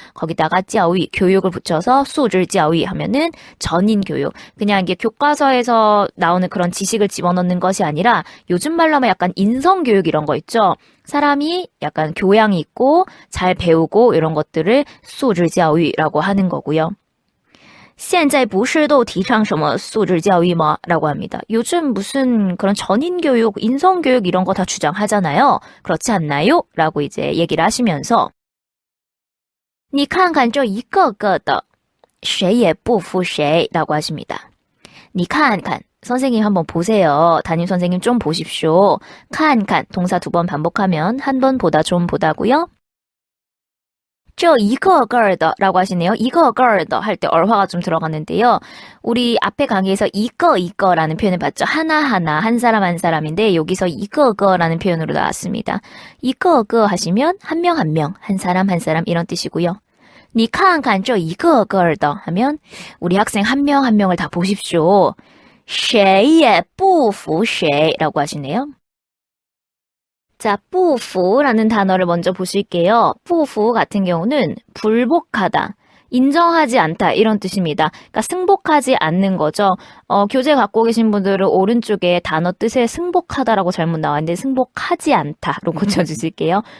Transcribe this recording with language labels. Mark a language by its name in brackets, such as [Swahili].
[Korean] 거기다가 教育, 교육을 붙여서 수질 教育 하면은 전인 교육. 그냥 이게 교과서에서 나오는 그런 지식을 집어넣는 것이 아니라 요즘 말로 하면 약간 인성 교육 이런 거 있죠. 사람이 약간 교양이 있고 잘 배우고 이런 것들을 수질 教育라고 하는 거고요. [Chinese] 现在不是都提倡什么素质教育吗? [Korean] 라고 합니다. 요즘 무슨 그런 전인 교육, 인성 교육 이런 거 다 주장하잖아요. 그렇지 않나요? 라고 이제 얘기를 하시면서 [Chinese] 你看看这一个个的谁也不服谁 [Korean] 라고 하십니다. [Chinese] 你看看 [Korean] 선생님 한번 보세요. 담임 선생님 좀 보십시오. 칸칸 동사 2번 반복하면 한 번 보다 좀 보다고요. [Chinese] 这一个个的 [Korean] 라고 하시네요. 一个个的 할 때 얼화가 좀 들어가는데요. 우리 앞에 강의에서 一个一个라는 표현을 봤죠. 하나하나 한 사람 한 사람인데 여기서 一个个라는 표현으로 나왔습니다. 一个个 하시면 한 명 한 명, 한 사람 한 사람 이런 뜻이고요. [Chinese] 你看看这一个个的 [Korean] 하면 우리 학생 한 명 한 명을 다 보십시오. [Chinese] 谁也不服谁 [Korean] 라고 하시네요. 자, 不服 라는 단어를 먼저 보실게요. 不服 같은 경우는 불복하다, 인정하지 않다 이런 뜻입니다. 그러니까 승복하지 않는 거죠. 교재 갖고 계신 분들은 오른쪽에 단어 뜻에 승복하다라고 잘못 나왔는데 승복하지 않다로 고쳐주실게요.